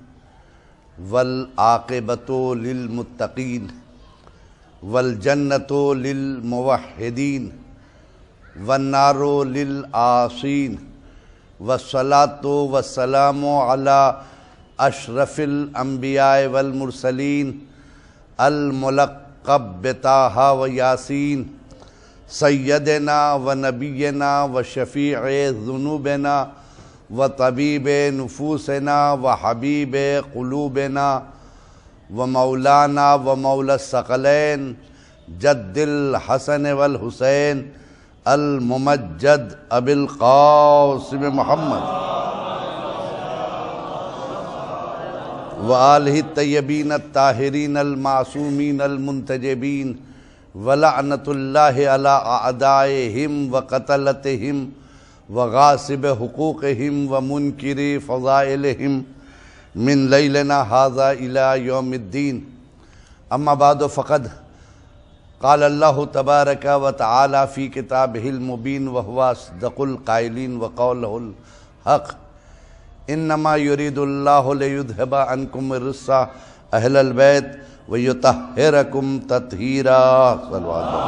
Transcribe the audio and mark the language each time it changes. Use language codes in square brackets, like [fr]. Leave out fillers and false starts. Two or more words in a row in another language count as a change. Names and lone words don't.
[ar] والعاقبۃ للمتقین والجنۃ للموحدین والنار للعاصین والصلاۃ والسلام علی اشرف الانبیاء والمرسلین الملقب بطٰہٰ و یاسین سیدنا و نبینا و شفیع ذنوبنا و طبیب نفوسنا و حبیب قلوبنا و مولانا و مولا الثقلین جد الحسن والحسین الممجد ابی القاسم محمد وآلہ الطیبین الطاہرین المعصومین المنتجبین ولعنۃ اللہ علی اعدائہم وقتلتہم وغاصب حقوقہم ومنکر فضائلہم من لیلنا ھذا الی یوم الدین اما بعد فقد قال اللہ تبارک وتعالی فی کتابہ المبین وہو اصدق القائلین وقولہ الحق انما یرید اللہ لیذھب عنکم الرجس اہل البیت ویطہرکم تطہیرا صلوات